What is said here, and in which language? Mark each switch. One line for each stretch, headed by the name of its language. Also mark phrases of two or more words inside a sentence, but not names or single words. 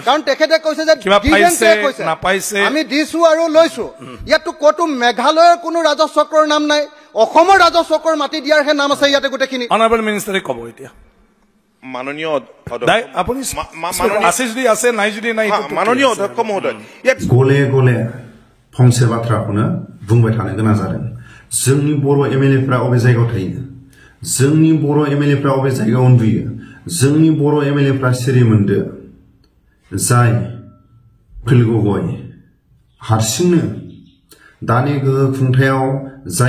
Assamese: কাৰণ তেখেতে কৈছে যে আমি দিছো আৰু লৈছো ইয়াতো কতো মেঘালয়ৰ কোনো ৰাজহ চক্ৰৰ নাম নাই অসমৰ ৰাজহ চক্ৰৰ মাটি দিয়াৰহে নাম আছে ইয়াতে গোটেইখিনি
English: honourable ministerে
Assamese: ক'ব এতিয়া মাননীয় আপুনি আছে যদি আছে নাই যদি নাই মাননীয় অধ্যক্ষ মহোদয়
Bodo: गले गले फंसे बाथ्राखौनो बुंबाय थानो गोनां जादों जोंनि बर' एमएलएफ्रा अबे जायगायाव थायो जोंनि बर' एमएलएफ्रा अबे जायगायाव उन्दुयो जोंनि बर' एमएलएफ्रा सिरि मोनदो जाय उखिल गगৈ हारसिंनो दानि गोहो खुंथायाव जाय